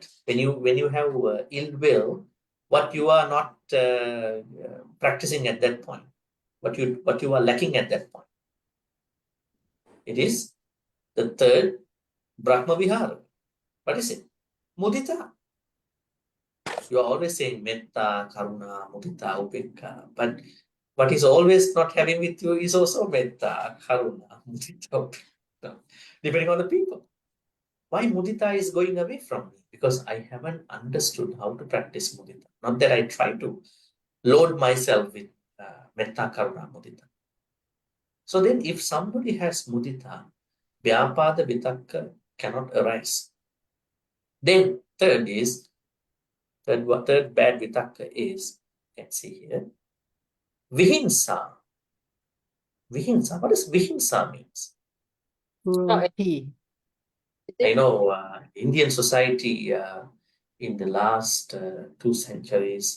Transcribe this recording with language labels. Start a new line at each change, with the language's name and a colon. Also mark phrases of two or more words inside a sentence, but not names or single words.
English: When you have ill will, what you are not practicing at that point, what you are lacking at that point. It is the third
Pali: Brahma Vihara.
English: What is it? Mudita. You are always saying
Pali: metta, karuna, mudita, upekka.
English: But what is always not having with you is also
Pali: metta, karuna, mudita, upekka.
English: Depending on the people. Why mudita is going away from me? Because I haven't understood how to practice mudita. Not that I try to load myself with
Pali: metta, karuna, mudita.
English: So then if somebody has mudita,
Pali: vyapada vitakka
English: cannot arise. Then third bad vitakka is, let's see here, vihimsa. Vihimsa, what does vihimsa means? Cruelty. I know Indian society in the last 2 centuries,